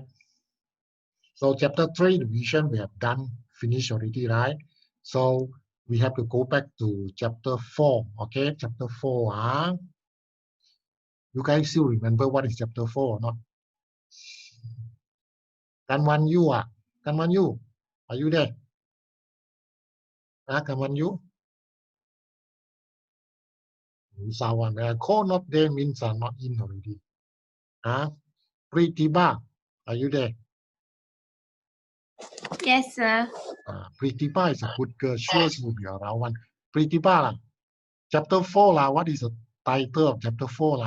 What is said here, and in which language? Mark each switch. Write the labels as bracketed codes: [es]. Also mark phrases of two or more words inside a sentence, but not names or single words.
[en] So chapter 3, the revision we have done, finished already, right? So we have to go back to chapter 4. Okay, chapter 4. You guys still remember what is chapter 4 or not? Kanwan Yu, Kanwan Yu, are you there? Kanwan Yu? Sawan, call not there means are not in already. Pritiba, are you there? Yes, sir. Pritiba is a good girl. Sure, she will be around one. Pritiba, chapter 4, what is the title of chapter 4?